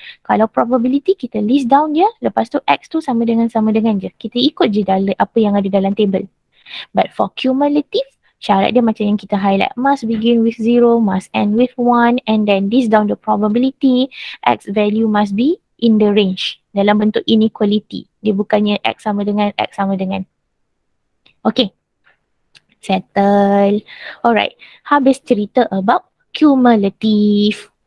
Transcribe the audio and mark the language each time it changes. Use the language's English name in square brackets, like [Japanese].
[Malay] Kalau probability kita list down je. Lepas tu X tu sama dengan je. Kita ikut je apa yang ada dalam table. [English] But for cumulative, [Malay] syarat dia macam yang kita highlight. [English] Must begin with 0, must end with 1. And then list down the probability. X value must be in the range. [Malay] Dalam bentuk inequality. Dia bukannya X sama dengan X sama dengan. [English] Okay. Settle. Alright. [Malay] Habis cerita [English] about cumulative.